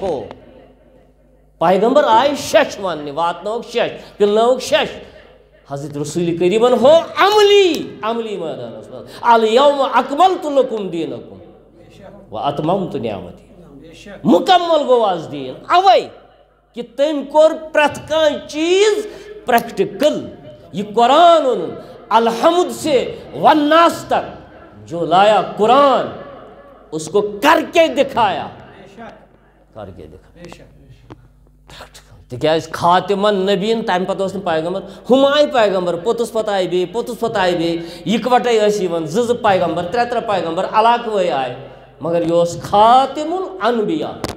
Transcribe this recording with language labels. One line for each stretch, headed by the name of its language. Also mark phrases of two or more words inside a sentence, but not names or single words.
Kashmiri: ہوو پیغمبر آئے شش وننہِ واتنووُکھ شش پِلنٲوُکھ شش حضرت رسول کریٖمن ہو عملی مٲدانس منٛز
Arabic: الیوم اکملتُ لکم دیٖنکم واتممتُ نعمتی
Kashmiri: مکمل گوٚو آز دیٖن اوے کہ تٔمۍ کوٚر پرٛٮ۪تھ کانٛہہ چیٖز پریکٹِکل یہ قرآن اوٚنُن
Urdu: الحمد سے والناس تک جو لایا قرآن اس کو کر کے دکھایا
Kashmiri: تکیاز خاتمن نبیین تمہ پتہ اوس نہٕ پیغمبر ہُم آیہِ پیغمبر پوٚتُس پتہٕ آیہِ بیٚیہِ پوٚتُس پتہٕ آیہِ بیٚیہِ یِکوَٹے ٲسۍ یِوان زٕ پیغمبر ترٛےٚ پیغمبر علاقہٕ وٲے آیہِ مگر یہِ اوس خاتم الانبیاء